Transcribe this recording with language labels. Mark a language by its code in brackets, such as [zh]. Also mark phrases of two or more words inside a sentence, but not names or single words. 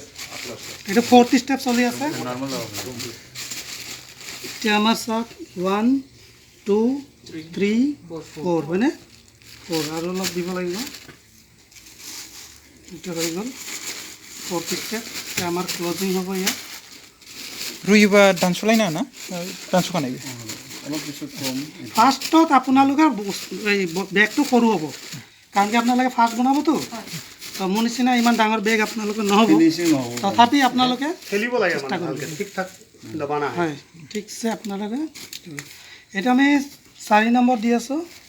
[as] এইটো ফ'ৰ্থ ষ্টেপ চলি আছে। এতিয়া আমাৰ চাওক 1 2 3 4, হয়নে? 4 আৰু অলপ দিব লাগিব। এইটো হৈ গ'ল ফ'ৰ্থ ষ্টেপ। এতিয়া আমাৰ ক্লজিং হ'ব ইয়াত। [brx] रुयोबा दानस'लायनो ना दानस'खानायबो [as] অলপ পিছত কম। ফাৰ্ষ্টত আপোনালোকে এই বেগটো সৰু হ'ব, কাৰণ কি আপোনালোকে ফাৰ্ষ্ট বনাবতো। তো মোৰ নিচিনা ইমান ডাঙৰ বেগ আপোনালোকে নহ'ব, ফিনিচিং নহ'ব। তথাপি আপোনালোকে খেলিব লাগে মানে ভালকৈ, ঠিক ঠাক দবা নাই। হয়, ঠিকছে আপোনালোকে। এইটো আমি 4 নম্বৰ দি আছোঁ।